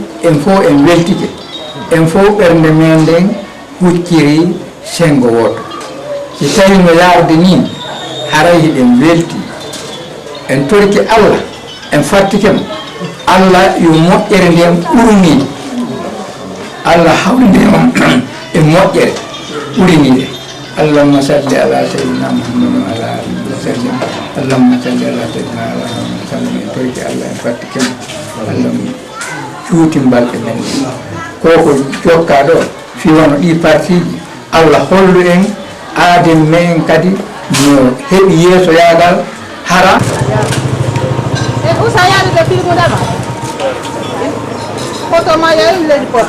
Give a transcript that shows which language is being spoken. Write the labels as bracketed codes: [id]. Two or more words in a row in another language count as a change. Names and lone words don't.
[ff] en fof en weltike en fof ɓernde men nden hucciri sengo woto si tawi no yarde ni haray hiɗen welti en torki Allah en fattikemo Allah yo moƴƴere nden ɓurni Allah hawlinde on e moƴƴere ɓurini nde [ar] اللهم صل على سيدنا محمد وعلى آله وسلم اللهم صل على سيدنا محمد وسلم [ff] en torki Allah en fattikemo Allah cuuti balɗe men koko jokka ɗo fi wono ɗi partiji Allah hollu en aaden men kadi no heɓi yeeso yaagal hara Foto ma yayi le report.